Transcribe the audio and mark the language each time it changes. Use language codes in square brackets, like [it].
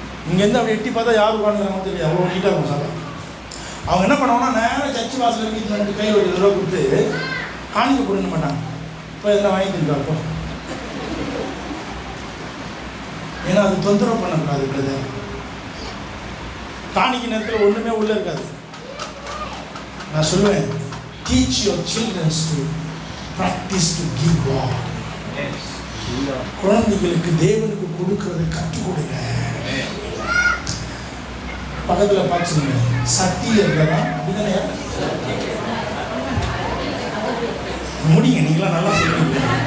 [ta] இங்கேருந்து அப்படி எட்டி பார்த்தா யார் உட்காந்துக்கிறாங்க தெரியாது, அவ்வளோ நீட்டாக இருக்கும் சபை. அவங்க என்ன பண்ணுவாங்கன்னா, நேராக சர்ச்சு வாசல் வீட்டில் ரெண்டு கையில் ஒரு 20 ரூபா கொடுத்து காணிக்க கொடுக்க மாட்டாங்க. இப்போ எதனா வாங்கி தந்துருப்போ, ஏன்னா அது தொந்தரவு பண்ணக்கூடாது. பிரதர், காணிக்க நேரத்தில் ஒன்றுமே உள்ளே இருக்காது. நான் சொல்லுவேன், [en] teach your children to practice to give God. [ta] குழந்தைகளுக்கு தேவனுக்கு கொடுக்கறது கற்றுக் கொடுங்க. பக்கத்தில் பார்த்துங்க, சட்டியில் இருக்கிறதா அப்படிதானே முடிங்க, நீங்களாம் நல்லா சொல்லுவீங்க.